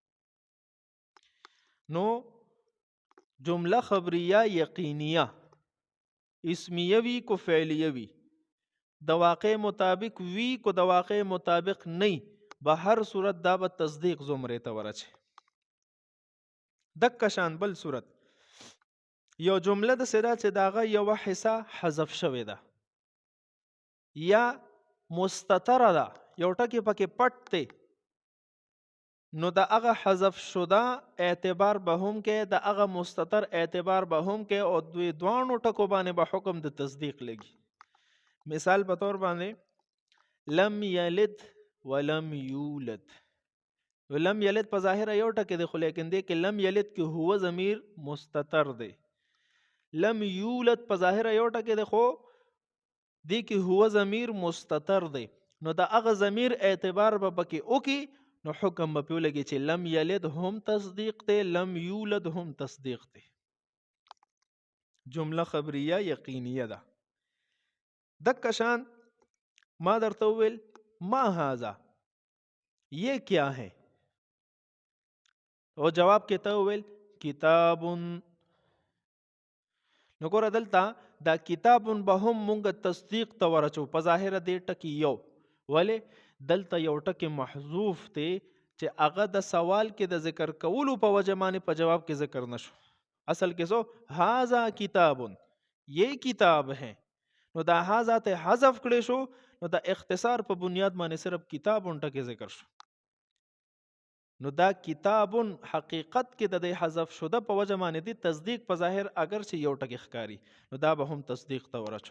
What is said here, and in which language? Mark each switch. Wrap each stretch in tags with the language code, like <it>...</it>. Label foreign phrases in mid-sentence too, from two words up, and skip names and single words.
<ps>نو جمله خبریه یقینیه اسمیه وی کو فعلیه وی، د واقع مطابق وی کو د واقع مطابق نه، به هر صورت دا به تصدیق زمره ته ورچه. دک شان بل صورت یو جمله د سره چې داغه یو حصہ حذف شوی ده یا مستتره ده، یو ټکی پکې پټ دی، نو د هغه حذف شده اعتبار به هم کې، د هغه مستتر اعتبار به هم کې، او دوی دوانو ټکو باندې به حکم د تصدیق لګي. مثال په طور باندې</ps> <ar>لم یلد ولم یولد، لم یلد</ar> <ps>په ظاهر یو ټکی دی، خو لیکن دی کې</ps> <ar>لم یلد</ar> <ps>کې هو ضمیر مستتر دی.</ps> <ar>لم یولد</ar> <ps>په ظاهر یو ټکی دی، خو دی کې هو ضمیر مستتر دی. نو د هغه ضمیر اعتبار به پکې وکي، نو حکم به پیو لګي چې</ps> <ar>لم یلد</ar> <ps>هم تصدیق دی،</ps> <ar>لم یولد</ar> <ps>هم تصدیق دی. جمله خبریه یقینیه ده. دک شان ما درته وویل</ps> <ar>ما هذا،</ar> <ur>یہ کیا ہے،</ur> <ps>او جواب کې ته وویل کتاب. نو ګوره دلته دا کتاب به هم مونږ تصدیق ته ورچو په ظاهر دی ټکی یو، ولې دلته یو ټکی محذوف دی چې هغه د سوال کې د ذکر کولو په وجه باندې په جواب کې ذکر نشو. اصل کې سو</ps> <ar>هذا کتاب،</ar> <ur>یہ کتاب ہے،</ur> <ps>نو دا هذا ته حذف کړی شو، نو دا اختصار په بنیاد باندې صرف کتاب ټکی ذکر شو. نو دا کتاب حقیقت کې د حذف شده په وجه باندې دی تصدیق په ظاهر اگر چې یو ټکی ښکاری، نو دا به هم تصدیق ته ورچو.</ps>